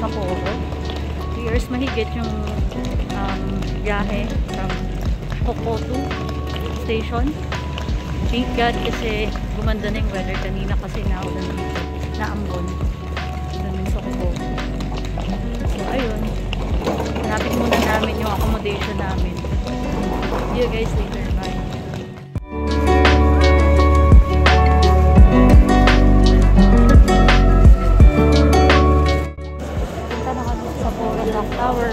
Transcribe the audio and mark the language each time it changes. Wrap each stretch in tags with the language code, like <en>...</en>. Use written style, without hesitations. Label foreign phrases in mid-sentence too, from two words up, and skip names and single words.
<tl>Sapporo. 3 years mahigit yung biyahe from Hokuto Station.</tl> <en>Thank God</en> <tl>kasi gumanda na yung weather kanina kasi naulan dito, naambon namin sa Hokuto. So ayun, hanapin muna namin yung accommodation namin.</tl> <en>See you guys later. Bye.</en> <tl>Punta na kami sa Sapporo Clock Tower.</tl>